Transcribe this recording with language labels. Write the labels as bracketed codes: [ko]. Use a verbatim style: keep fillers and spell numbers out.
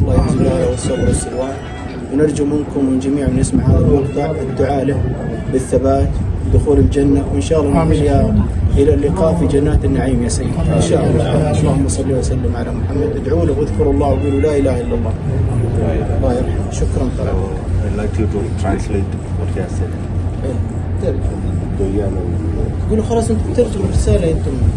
[ar] الله يجزي له الصبر والسلوان، ونرجو منكم ومن جميع من يسمع هذا المقطع الدعاء له بالثبات دخول الجنة، وإن شاء الله نحيا إلى اللقاء في جنات النعيم يا سيدي إن شاء الله. اللهم صل وسلم على محمد. ادعوا له واذكروا الله وقولوا لا إله إلا الله. الله يرحمه. شكرا طبعا. [en] I'd like you to translate what he has said. [ar] تقولوا خلاص أنتم ترجموا الرسالة أنتم